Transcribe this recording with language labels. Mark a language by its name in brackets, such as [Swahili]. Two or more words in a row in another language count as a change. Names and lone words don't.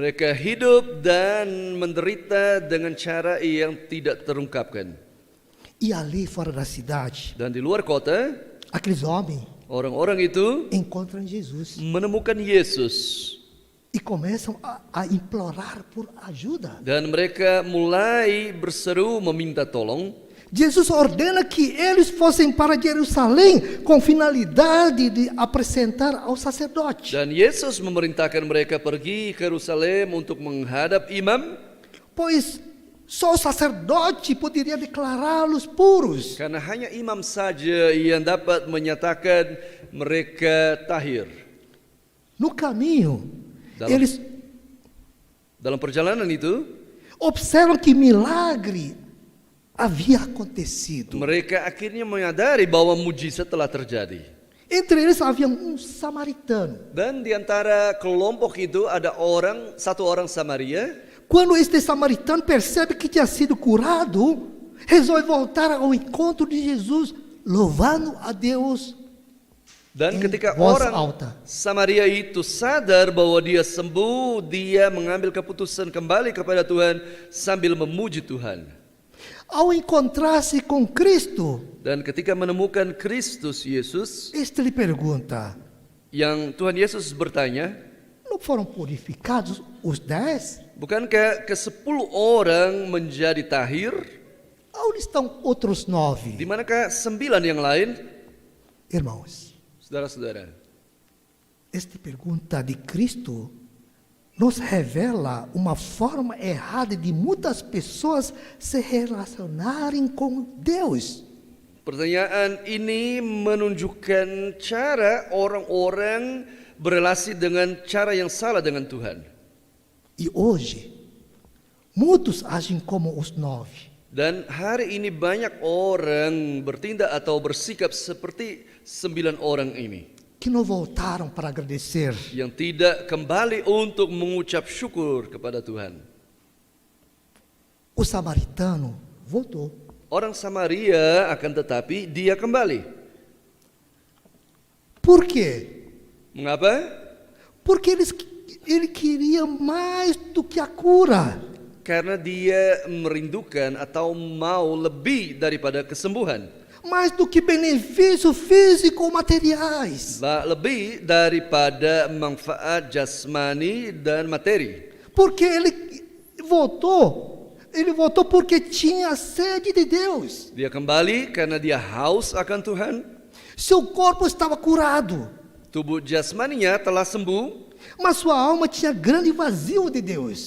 [Indonesian] mereka hidup dan menderita dengan cara yang tidak terungkapkan. [Portuguese] E ali fora da cidade, [Indonesian] Dan di luar kota, [Portuguese] aqueles homens [Indonesian] orang-orang itu [Portuguese] encontram Jesus [Indonesian] menemukan Yesus, [Portuguese] e começam a implorar por ajuda. [Indonesian] dan mereka mulai berseru meminta tolong. [Portuguese] Jesus ordena que eles fossem para Jerusalém com finalidade de apresentar ao sacerdote. [Indonesian] Dan Yesus memerintahkan mereka pergi ke Yerusalem untuk menghadap imam, [Portuguese] Pois só o sacerdote poderia declará-los puros. [Indonesian] karena hanya imam saja yang dapat menyatakan mereka tahir. [Portuguese] No caminho, [Indonesian] Dalam- [Portuguese] eles [Indonesian] Dalam perjalanan itu, [Portuguese] observam que milagre havia acontecido. [Indonesian] mereka akhirnya menyadari bahwa mujizat telah terjadi. [Portuguese] Entre eles havia samaritano. [Indonesian] Dan di antara kelompok itu ada satu orang Samaria. [Portuguese] Quando este samaritano percebe que tinha sido curado, resolve voltar ao encontro de Jesus, louvando a Deus. [Indonesian] Dan [Portuguese] Em [Indonesian] ketika [Portuguese] voz [Indonesian] orang [Portuguese] alta. [Indonesian] Samaria itu sadar bahwa dia sembuh, dia mengambil keputusan kembali kepada Tuhan sambil memuji Tuhan. [Portuguese] Ao encontrar-se com Cristo, [Indonesian] Dan ketika menemukan Kristus Yesus, [Portuguese] este lhe pergunta: [Indonesian] yang Tuhan Yesus bertanya, [Portuguese] não foram purificados os 10? [Indonesian] bukankah ke-10 orang menjadi tahir? [Portuguese] Onde estão outros 9? [Indonesian] Di manakah 9 yang lain? [Portuguese] Irmãos, [Indonesian] Saudara-saudara, [Portuguese] esta pergunta de Cristo nos revela uma forma errada de muitas pessoas se relacionarem com Deus. [Indonesian] Pertanyaan ini menunjukkan cara orang-orang berelasi dengan cara yang salah dengan Tuhan. [Portuguese] E hoje, muitos agem como os 9. [Indonesian] Dan hari ini banyak orang bertindak atau bersikap seperti 9 orang ini, [Portuguese] Que não voltaram para agradecer. [Indonesian] yang tidak kembali untuk mengucap syukur kepada Tuhan. [Portuguese] O samaritano voltou. [Indonesian] Orang Samaria akan tetapi dia kembali. [Portuguese] Por quê? [Indonesian] Mengapa? [Portuguese] Porque ele queria mais do que a cura. [Indonesian] Karena dia merindukan atau mau lebih daripada kesembuhan, [Portuguese] Mais do que benefício físico ou materiais. [Indonesian] lebih daripada manfaat jasmani dan materi. [Portuguese] Porque ele voltou. Ele voltou porque tinha sede de Deus. [Indonesian] Dia kembali karena dia haus akan Tuhan. [Portuguese] Seu corpo estava curado, [Indonesian] Tubuh jasmaninya telah sembuh, [Portuguese] mas sua alma tinha grande vazio de Deus.